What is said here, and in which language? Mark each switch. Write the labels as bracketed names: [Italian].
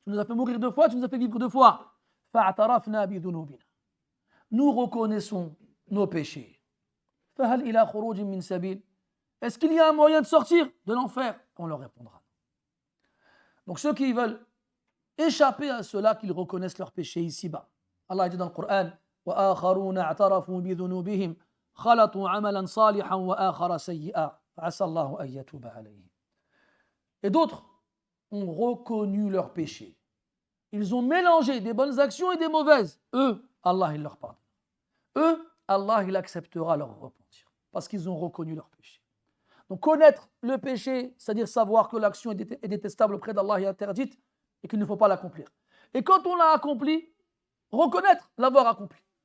[French] Tu nous as fait mourir 2 fois, tu nous as fait vivre 2 fois. [Arabic] Fa'atarafna bi dhunubina. [French] Nous reconnaissons nos péchés. [Arabic] Fahal ila khurujin min sabil. [French] Est-ce qu'il y a un moyen de sortir de l'enfer? On leur répondra. Donc ceux qui veulent échapper à cela, qu'ils reconnaissent leurs péchés ici-bas. Allah dit dans le Coran [Arabic] وَآخَرُونَ اعْتَرَفُوا بِذُنُوبِهِمْ خَلَطُوا عَمَلًا صَالِحًا وَآخَرَ سَيِّئًا عَسَى اللَّهُ أَن يَتُوبَ عَلَيْهِمْ. [French] Et d'autres ont reconnu leurs péchés. Ils ont mélangé des bonnes actions et des mauvaises. Eux, Allah, il leur pardonne. Eux, Allah, il acceptera leur repentir parce qu'ils ont reconnu leurs péchés. Donc connaître le péché, c'est-à-dire savoir que l'action est détestable auprès d'Allah et interdite et qu'il ne faut pas l'accomplir. Et quand on l'a accompli, reconnaître l'avoir accompli.